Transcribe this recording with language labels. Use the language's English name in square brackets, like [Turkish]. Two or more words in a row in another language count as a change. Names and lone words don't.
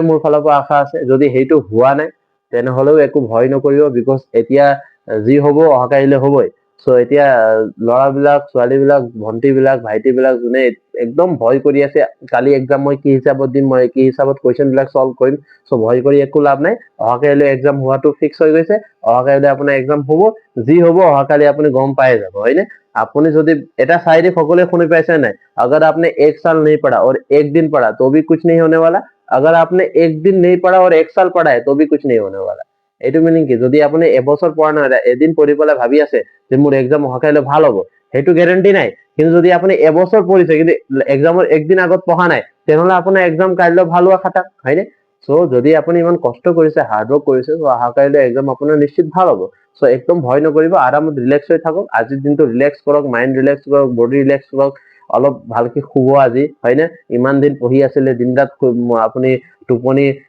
[Assamese] মোৰ ফালৰ পৰা আশা আছে যদি হেইটো হোৱা নাই তেনেহলেও একো ভয় নকৰিব বিকজ এতিয়া যি হ'ব অহাকাইলৈ হ'বই সো এতিয়া লৰাবিলাক ছোৱালীবিলাক ভন্টিবিলাক ভাইটিবিলাক যোনে একদম ভয় কৰি আছে কালি এক্সাম মই কি হিচাপত দিম মই কি হিচাপত কোৱেশ্চন বিলাক সলভ কৰিম সো ভয় কৰি একো লাভ নাই অহাকাইলৈ এক্সাম হোৱাটো ফিক্স হৈ গৈছে অহাকাইলৈ আপোনাৰ এক্সাম হ'ব যি হ'ব অহাকালি আপুনি গম পাই যাব হয়নে আপুনি যদি এটা সাইডে সকলে শুনি পাইছে নাই [Hindi] अगर आपने एक साल नहीं पढ़ा और एक दिन पढ़ा तो भी कुछ नहीं होने वाला अगर आपने एक दिन नहीं पढ़ा और एक साल पढ़ा है तो भी कुछ नहीं होने वाला [Assamese] এইটো মিনিং কি যদি আপুনি এবছৰ পঢ়া নহয় এদিন পঢ়ি পেলাই ভাবি আছে যে মোৰ এক্সাম অহাকাইলৈ ভাল হ'ব হেতু গ্যাৰান্টি নাই কিন্তু যদি আপুনি এবছৰ পঢ়িছে কিন্তু এক্সামৰ একদিন আগত পঢ়া নাই তেনেহলে আপোনাৰ এক্সাম কাইলৈ ভাল হোৱা খাতা হয়নে সো যদি আপুনি ইমান কষ্ট কৰিছে [English] hard work [Assamese] কৰিছে সো অহাকাইলৈ এক্সাম আপোনাৰ নিশ্চিত ভাল হ'ব সো একদম ভয় নকৰিব আৰামত ৰিলেক্স হৈ থাকক আজিৰ দিনটো ৰিলেক্স কৰক মাইন্ড ৰিলেক্স কৰক বডি ৰিলেক্স কৰক অলপ ভালকে শুব আজি হয়নে ইমান দিন পঢ়ি আছিলে দিন ৰাত আপুনি টোপনি